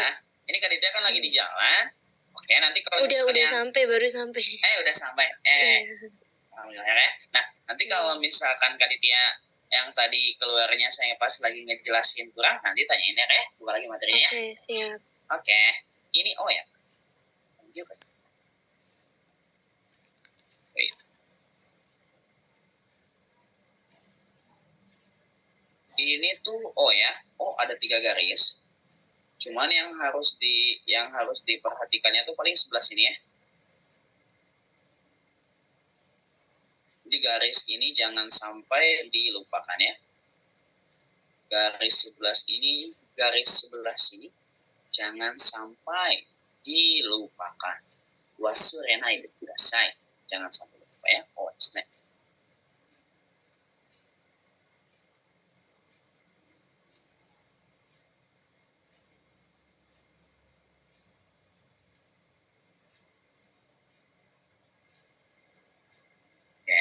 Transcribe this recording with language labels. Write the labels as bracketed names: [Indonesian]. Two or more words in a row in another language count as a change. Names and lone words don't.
[Indonesian] Ini Kak Ditya kan lagi di jalan. Oke, nanti kalau Udah sampai, baru sampai. udah sampai. Alhamdulillah ya. Nah, nanti kalau misalkan Kak Ditya yang tadi keluarnya saya pas lagi ngejelasin kurang, nanti tanyain ya Kak ya, buka lagi materinya ya. Oke, siap. Oke, ini O ya. [English] Thank you Kak. [Indonesian] Wait. Ini tuh O ya. O ada 3 garis. Cuman yang harus diperhatikannya tuh paling sebelah sini ya. Di garis ini jangan sampai dilupakan ya. Garis sebelah sini jangan sampai dilupakan. [Japanese] 忘れないでください. [Indonesian] Jangan sampai lupa ya. Oh, [Japanese] ですね. [Indonesian] Oke.